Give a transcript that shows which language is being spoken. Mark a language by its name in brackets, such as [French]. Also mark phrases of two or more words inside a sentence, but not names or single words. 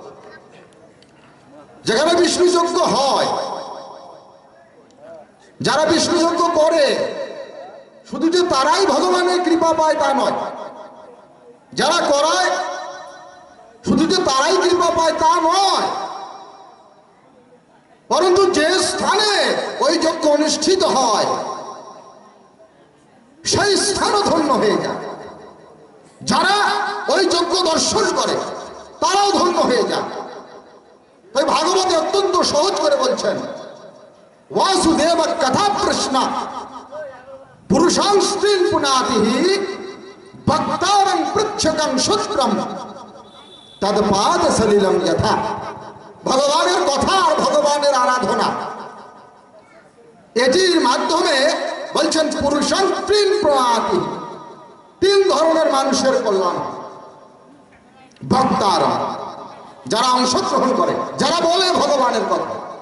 [Bangla] যেখানে বিষ্ণুযজ্ঞ হয়, যারা বিষ্ণুযজ্ঞ করে শুধু যে তারাই ভগবানের কৃপা পায় তা নয়, যারা করায় শুধু যে তারাই কৃপা পায় তা নয়, পরন্তু যে স্থানে ওই যজ্ঞ অনুষ্ঠিত হয় সেই স্থানও ধন্য হয়ে যায়। যারা ওই যজ্ঞ দর্শন করে তারাও ধন্য হয়ে যায়। তাই ভাগবতে অত্যন্ত সহজ করে বলছেন, [Sanskrit] वासुदेव कथा प्रश्न पुरुषां स्त्रीं पुनातिहि भक्तारं पृच्छकं शूद्रं तदपाद सलिलम यथा। [Bangla] ভগবানের কথা আর ভগবানের আরাধনা এটির মাধ্যমে বলছেন [Sanskrit] পুরুষাং স্ত্রীং প্রয়াতি, [Bangla] তিন ধরনের মানুষের কল্যাণ। ভক্তারা, যারা অংশগ্রহণ করে, যারা বলে ভগবানের কথা।